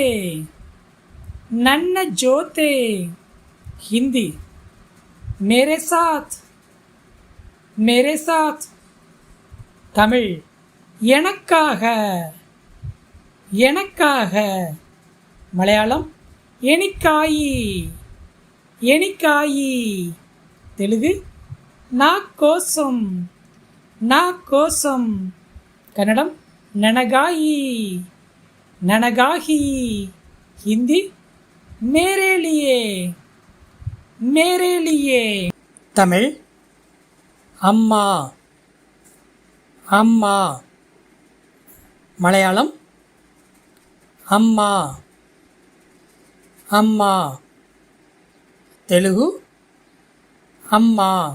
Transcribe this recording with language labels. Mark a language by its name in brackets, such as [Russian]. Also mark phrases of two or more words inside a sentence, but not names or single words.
[Kannada] ನನ್ನ ಜೊತೆ. ஹிந்தி [Hindi] मेरे साथ. मेरे साथ. [Tamil] தமிழ் எனக்காக. எனக்காக. மலையாளம் எனிக்காயி. [Telugu] எனிக்காயி. தெலுங்கு నా కోసం. నా కోసం. కన్నడం ననగాయి. [Hindi] ననగాహి. హిందీ मेरे लिए. मेरे लिए. [Tamil] தமிழ் அம்மா. அம்மா. மலையாளம் அம்மா. அம்மா. தெலுங்கு அம்மா.